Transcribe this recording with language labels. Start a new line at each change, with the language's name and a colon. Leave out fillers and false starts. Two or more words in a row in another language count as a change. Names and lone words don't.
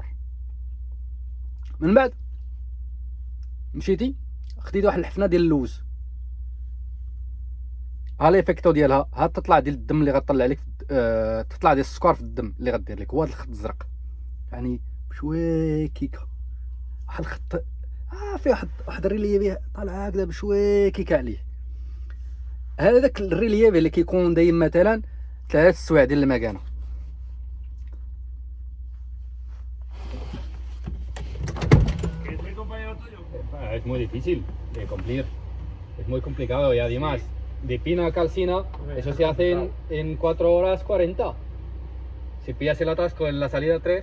Arabic: من بعد مشيتي خديتي واحد الحفنه ديال اللوز، ها ليفيكتو ديالها، ها تطلع ديال الدم اللي غطلع لك تطلع ديال السكر في الدم اللي غدير لك هو هذا الخط الزرق، يعني بشوي كيكه واحد الخط فيه واحد الريليف طالع هكذا بشوي كيكه عليه. هذاك الريليف اللي كيكون دايم مثلا 3 السوايع ديال المكانه.
Spanish: Es muy difícil de cumplir, es muy complicado y además de pina a calcina eso se hace en 4 horas 40. Si pillas el atasco en la salida 3...